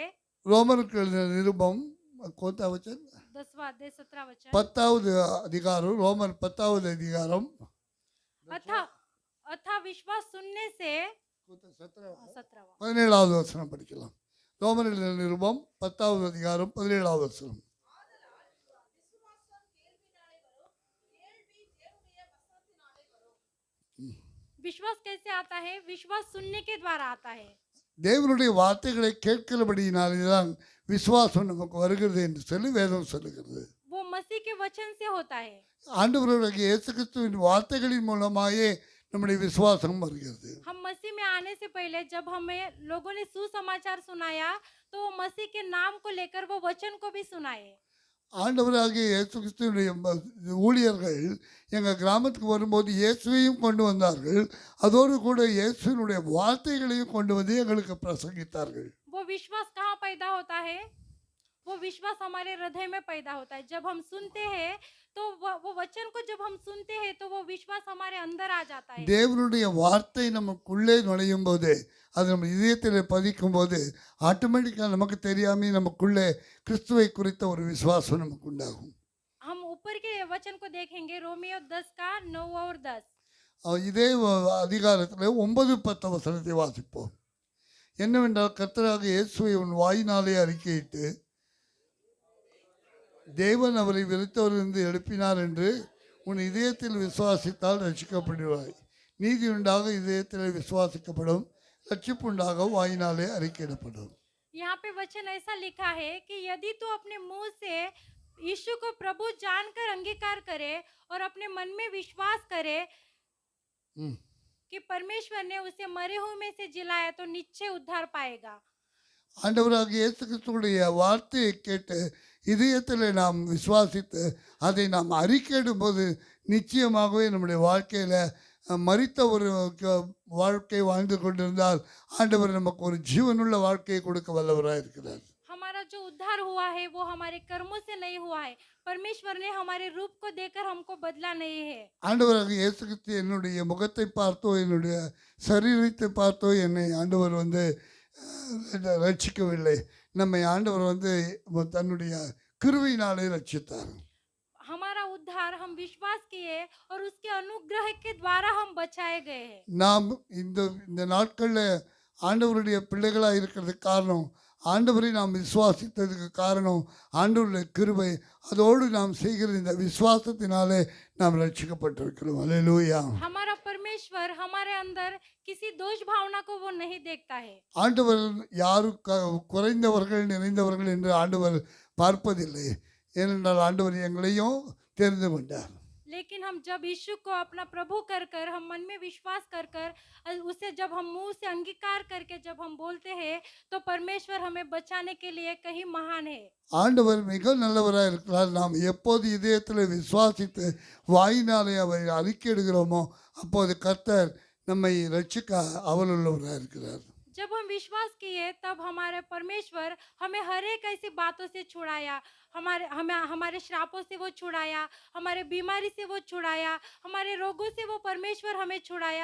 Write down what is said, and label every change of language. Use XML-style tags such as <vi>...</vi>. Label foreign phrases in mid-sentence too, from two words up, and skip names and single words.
<ta>ரோமருக்கு எழுதின நிருபம் கோத்தா வச்சன்</ta> <hi>10वां अध्याय 17वां वचन।</hi> <ta>10வது அதிகாரம், ரோமர் 10வது அதிகாரம்</ta> <hi>अथा विश्वास सुनने से 17वां</hi> <ta>17வது வசனம் படிக்கலாம். ரோமர் எழுதின நிருபம் 10வது அதிகாரம் 17வது வசனம்.</ta> <hi>विश्वास कैसे आता है? विश्वास सुनने के द्वारा आता है।</hi> <ta>தேவனுடைய வார்த்தைகளை கேட்கிறபடியினாலே தான் விசுவாசம் நமக்கு வருகிறது என்று சொல்லி வேதம் சொல்லுகிறது.</ta> <hi>वो मसीह के वचन से होता है।</hi> <ta>ஆண்டவராகிய இயேசு கிறிஸ்துவின் வார்த்தைகளின் மூலமாயே நம்முடைய விசுவாசம் வருகிறது.</ta> <hi>हम मसीह में आने से पहले जब हमें लोगों ने सुसमाचार सुनाया, तो वो मसीह के नाम को लेकर वो वचन को भी सुनाए।</hi> <ta>ஆண்டவராகிய இயேசு கிறிஸ்துவினுடைய ஊழியர்கள் எங்கள் கிராமத்துக்கு வரும்போது இயேசுவையும் கொண்டு வந்தார்கள், அதோடு கூட இயேசுவினுடைய வார்த்தைகளையும் கொண்டு வந்து எங்களுக்கு பிரசங்கித்தார்கள்.</ta> <hi>वो विश्वास कहाँ पैदा होता है? वो विश्वास हमारे हृदय में पैदा होता है। जब हम सुनते हैं तो वो वचन को जब हम सुनते हैं तो वो विश्वास हमारे अंदर आ जाता है।</hi> <ta>தேவனுடைய வார்த்தை நமக்குள்ளே நுழையும் போது, அது நம்ம இதயத்தில் பதிக்கும் போது ஆட்டோமேட்டிக்காக நமக்கு தெரியாமல் நமக்குள்ளே கிறிஸ்துவை குறித்த ஒரு விசுவாசம் நமக்கு உண்டாகும்.</ta> <hi>हम ऊपर के वचन को देखेंगे, रोमियो 10 का 9 और 10।</hi> <ta>இதே அதிகாரத்தில் 9-10 வசனத்தை வாசிப்போம். என்னவென்றால், கர்த்தராக இயேசுவை உன் வாயினாலே அறிக்கையிட்டு தேவன் அவரை வெறுத்தவரிலிருந்து எழுப்பினார் என்று உன் இதயத்தில் விசுவாசித்தால் ரட்சிக்கப்படுவாய். நீதி உண்டாக இதயத்தில் விசுவாசிக்கப்படும், ரட்சிப்பு உண்டாக வாயினாலே அறிக்கையிடப்படும்.</ta> <hi>यहाँ पे वचन ऐसा लिखा है कि यदि तू अपने मुंह से यीशु को प्रभु जानकर अंगीकार करे और अपने मन में विश्वास करे कि परमेश्वर ने उसे मरे हुए में से जिलाया, तो निश्चय उद्धार पाएगा।</hi> <ta>ஆண்டவராகிய இயேசு கிறிஸ்துவுடைய வார்த்தையை கேட்டு இதயத்தில் நாம் விசுவாசித்து அதை நாம் அறிக்கையிடும் போது நிச்சயமாகவே நம்முடைய வாழ்க்கையில் மரித்த ஒரு வாழ்க்கை வாழ்ந்து கொண்டிருந்தால் ஆண்டவர் நமக்கு ஒரு ஜீவனுள்ள வாழ்க்கையை கொடுக்க வல்லவராக இருக்கிறார்.</ta> <hi>हमारा जो उद्धार हुआ है वो हमारे कर्मों से नहीं हुआ है, परमेश्वर ने हमारे रूप को देखकर हमको बदला नहीं है।</hi> <ta>ஆண்டவராக இயேசு கிறிஸ்து என்னுடைய முகத்தை பார்த்தோ என்னுடைய சரீரத்தை பார்த்தோ என்னை ஆண்டவர் வந்து ரட்சிக்கவில்லை. நம்மை ஆண்டவர் வந்து தன்னுடைய கிருபையினாலே ரட்சித்தார்.</ta> <hi>हमारा उद्धार हम विश्वास किए और उसके अनुग्रह के द्वारा हम बचाए गए हैं।</hi> <ta>நாம் இந்த இந்த நாட்களில் ஆண்டவருடைய பிள்ளைகளாக இருக்கிறதுக்கு காரணம், ஆண்டவரை நாம் விசுவாசித்ததுக்கு காரணம் ஆண்டவருடைய கிருபை. அதோடு நாம் செய்கிற இந்த விசுவாசத்தினாலே நாம் ரட்சிக்கப்பட்டிருக்கிறோம். அல்லேலூயா.</ta> <hi>हमारा परमेश्वर हमारे अंदर किसी दोष भावना को वो नहीं देखता है।</hi> <ta>ஆண்டவர் யாரும் குறைந்தவர்கள் நிறைந்தவர்கள் என்று ஆண்டவர் பார்ப்பதில்லை. ஏனென்றால் ஆண்டவர் எங்களையும் தெரிந்து கொண்டார்.</ta> <hi>लेकिन हम जब यीशु को अपना प्रभु कर कर हम मन में विश्वास कर कर उसे जब हम मुंह से अंगीकार करके जब हम बोलते हैं तो परमेश्वर हमें बचाने के लिए कहीं महान है।</hi> <ta>ஆண்டவர் மிக நல்லவராக இருக்கிறார். நாம் எப்போது இதயத்தில் விசுவாசித்து வாயினாலே அவரை அறிக்கையிடுகிறோமோ அப்போது கர்த்தர் நம்மை ரட்சிக்க அவலுள்ளவராக இருக்கிறார்.</ta> <hi>जब हम विश्वास किए तब हमारे परमेश्वर हमें हर एक ऐसी बातों से छुड़ाया, हमारे श्रापों से वो छुड़ाया, हमारे बीमारी से वो छुड़ाया, हमारे रोगों से वो परमेश्वर हमें छुड़ाया।</hi>